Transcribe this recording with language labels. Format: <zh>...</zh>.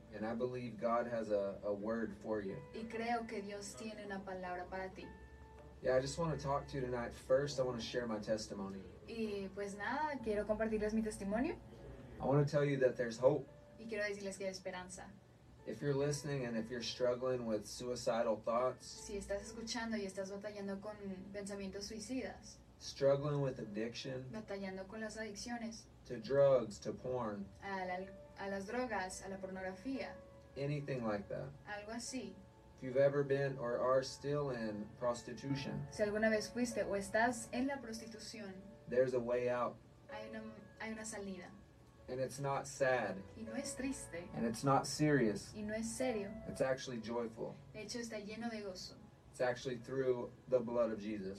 <en>And I believe God has a word for you.</en> <es>Y creo que Dios tiene una palabra para ti.</es> <en>Yeah, I just want to talk to you tonight. First, I want to share my testimony.</en> <es>Y pues nada, quiero compartirles mi testimonio.</es> <en>I want to tell you that there's hope.</en> <es>Y quiero decirles que hay esperanza.</es> <en>If you're listening and if you're struggling with suicidal thoughts.</en> <es>Si estás escuchando y estás batallando con pensamientos suicidas.</es> <en>Struggling with addiction.</en> <es>Batallando con las adicciones.</es> <en>To drugs, to porn.</en> <es>A las drogas, a la pornografía.</es> <en>Anything like that.</en> <es>Algo así.</es> <en>If you've ever been or are still in prostitution.</en> <es>Si alguna vez fuiste o estás en la prostitución.</es> <en>There's a way out.</en> <es>Hay una salida.</es> <en>And it's not sad.</en> <es>Y no es triste.</es> <en>And it's not serious.</en> <es>Y no es serio.</es> <en>It's actually joyful.</en> <es>De hecho, está lleno de gozo.</es> <en>It's actually through the blood of Jesus.</en>